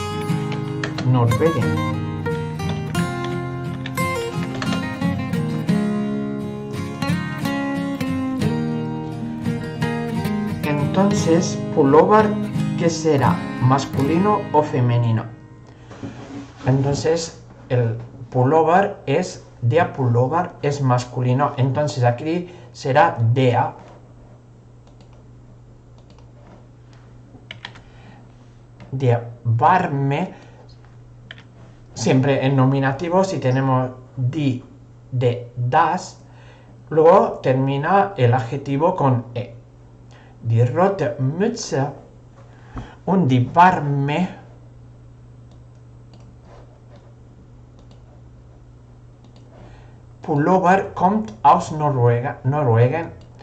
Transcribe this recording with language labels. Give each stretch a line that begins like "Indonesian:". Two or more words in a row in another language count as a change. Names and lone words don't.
Spanish: Entonces, pullover, ¿qué será? ¿Masculino o femenino? Entonces, el pullover es,
German: der Pullover
Spanish: es masculino. Entonces, aquí será der.
German: Der warme,
Spanish: siempre en nominativo, si tenemos
German: die, de, das,
Spanish: luego termina el adjetivo con e.
German: Die rote Mütze und die warme Pullover kommt aus Noruega.